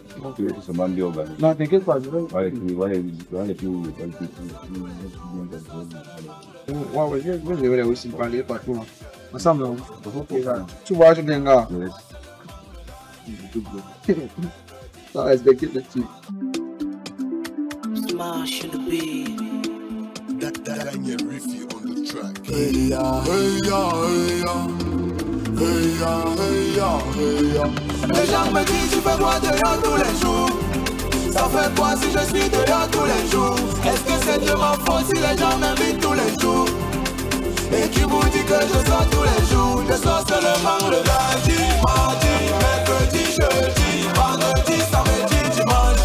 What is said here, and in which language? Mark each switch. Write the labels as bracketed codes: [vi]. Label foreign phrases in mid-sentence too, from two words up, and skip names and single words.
[fr] Tout se m'a bien organisé. Non, t'inquiète pas, je vais. Ouais, Je vais aussi parler partout. Là. Ensemble, tu vois, je viens là. Ça respecte le type. [en] Smash the beat. Daniel Riffy on the track. Hey ya, hey ya, hey ya. Hey ya, hey ya, hey ya. [fr] Les gens me disent tu fais quoi dehors tous les jours? Ça fait quoi si je suis dehors tous les jours? Est-ce que c'est de ma faute si les gens m'invitent tous les jours? Et qui vous dit que je sors tous les jours? Je sors seulement le lundi, mardi, mercredi, jeudi, vendredi, samedi, dimanche.